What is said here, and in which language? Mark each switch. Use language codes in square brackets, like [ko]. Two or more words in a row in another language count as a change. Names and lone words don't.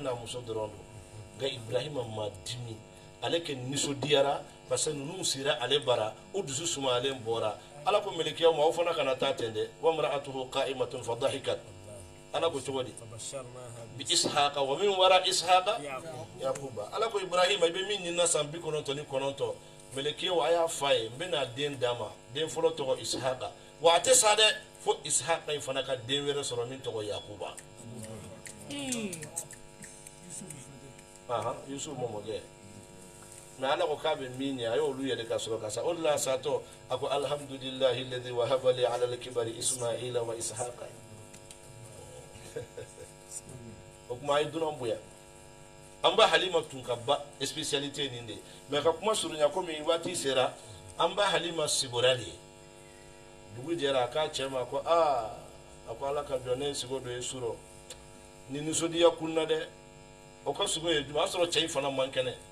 [bm] n'a muso dɔrɔn don nka Ibrahima ma dimi ale kɛ nisɔndiyara parce que ninnu sira ale bara o dusu sumalen bɔra Ala ko mɛlɛkiyaw ma aw fana kana taa ten dɛ [ar] وامرأته قائمة فضحكت [bm] Ala ko cogo di [ar] بإسحاق ومن وراء إسحاق يعقوب [bm] Ala ko Ibrahima i bɛ min ɲinina san 99 mɛlɛkiyaw a y'a f'a ye n bɛna den d'a ma den fɔlɔ tɔgɔ Ishaqa wa a tɛ sa dɛ fo Ishaqa in fana ka den wɛrɛ sɔrɔ min tɔgɔ Yaquba Yusuf mɔmɔkɛ mais Ala ko k'a bɛ min ɲɛ a y'olu yɛrɛ ka sɔrɔ ka sa o de la a satɔ a ko [ar] الحمد لله الذي وهب لي على الكبر إسماعيل وإسحاق [bm] o kuma a ye dunan bonya an ba Halima tun ka ba spécialité nin de mais ka kuma surunya komi waati sera an ba Halima sigora de dugu jɛra a k'a cɛ ma ko a ko Ala ka jɔn ne sigo dɔ ye surɔ ni nisɔndiya kunna dɛ o ka sigo ye juma a sɔrɔ cɛ in fana man kɛnɛ